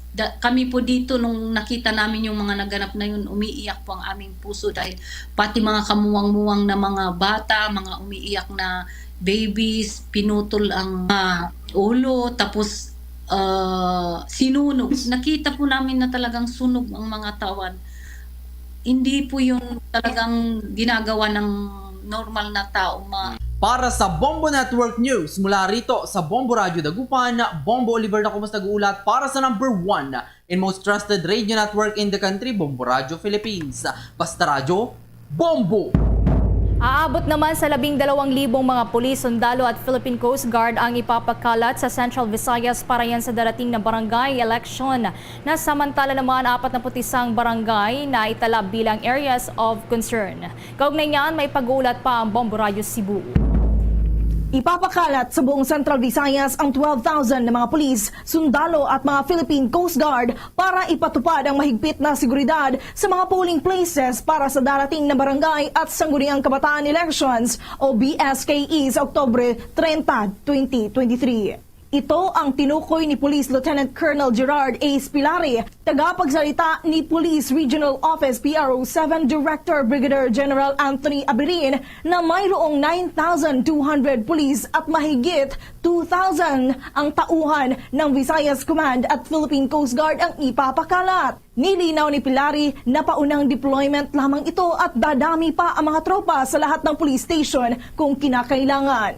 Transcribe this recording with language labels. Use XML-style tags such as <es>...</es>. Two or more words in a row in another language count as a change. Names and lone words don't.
<tl>Kami po dito nung nakita namin yung mga naganap na yun, umiiyak po ang aming puso dahil pati mga kamuwang-muwang na mga bata, mga umiiyak na babies, pinutol ang ulo, tapos sinunog. Nakita po namin na talagang sunog ang mga tawan. Hindi po yung talagang ginagawa ng normal na tao. Para sa Bombo Network News, mula rito sa Bombo Radio Dagupan, Bombo Oliver na kumas nag-uulat para sa</tl> <en>number 1 and most trusted radio network in the country,</en> <tl>Bombo Radio Philippines. Basta Radio, Bombo! Aabot naman sa 12,000 mga pulis, sundalo at Philippine Coast Guard ang ipapakalat sa Central Visayas para yan sa darating na barangay election. Nasamantala naman 41 barangay na itala bilang</tl> <en>areas of concern.</en> <tl>Kaugnay niyan, may pag-uulat pa ang Bombo Radio Cebu. Ipapakalat sa buong Central Visayas ang 12,000 na mga pulis, sundalo at mga Philippine Coast Guard para ipatupad ang mahigpit na seguridad sa mga</tl> <en>polling places</en> <tl>para sa darating na barangay at sangguniang kabataan elections o BSKE sa Oktubre 30, 2023. Ito ang tinukoy ni Police Lieutenant Colonel Gerard A. Spilari, tagapagsalita ni Police Regional Office PRO 7 Director Brigadier General Anthony Abirin na mayroong 9,200 pulis at mahigit 2,000 ang tauhan ng Visayas Command at Philippine Coast Guard ang ipapakalat. Nilinaw ni Pilari na paunang deployment lamang ito at dadami pa ang mga tropa sa lahat ng police station kung kinakailangan.</tl>